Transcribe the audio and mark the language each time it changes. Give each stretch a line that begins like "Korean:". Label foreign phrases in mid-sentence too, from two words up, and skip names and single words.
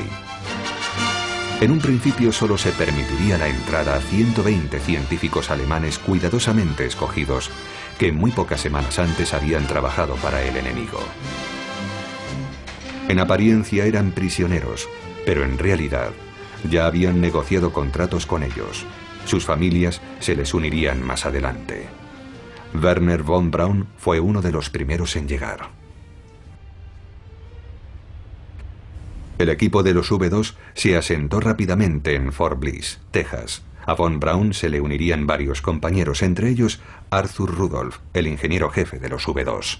Spanish: En un principio solo se permitiría la entrada a 120 científicos alemanes cuidadosamente escogidos, que muy pocas semanas antes habían trabajado para el enemigo. En apariencia eran prisioneros, pero en realidad ya habían negociado contratos con ellos. Sus familias se les unirían más adelante. Werner von Braun fue uno de los primeros en llegar. El equipo de los V2 se asentó rápidamente en Fort Bliss, Texas. A von Braun se le unirían varios compañeros, entre ellos Arthur Rudolph, el ingeniero jefe de los V2.